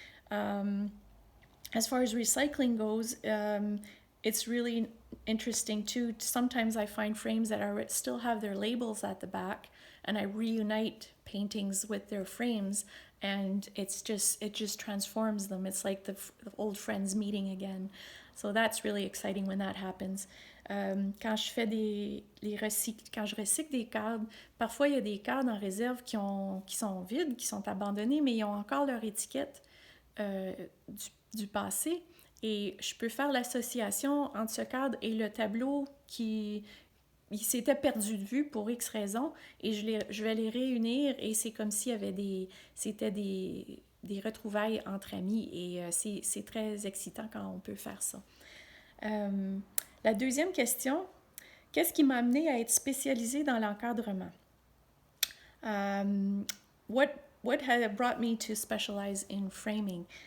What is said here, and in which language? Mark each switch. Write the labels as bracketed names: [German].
[English] As far as recycling goes, it's really interesting too. Sometimes I find frames that still have their labels at the back, and I reunite paintings with their frames, and it just transforms them. It's like the old friends meeting again. So that's really exciting when that happens. [French] Quand je recycle des cadres, parfois il y a des cadres en réserve qui sont vides, qui sont abandonnés, mais ils ont encore leur étiquette du passé. Et je peux faire l'association entre ce cadre et le tableau qui il s'était perdu de vue pour X raisons, et je vais les réunir, et c'est comme s'il y avait c'était des retrouvailles entre amis, et c'est très excitant quand on peut faire ça. La deuxième question, qu'est-ce qui m'a amené à être spécialisée dans l'encadrement? [English] What had brought me to specialize in framing?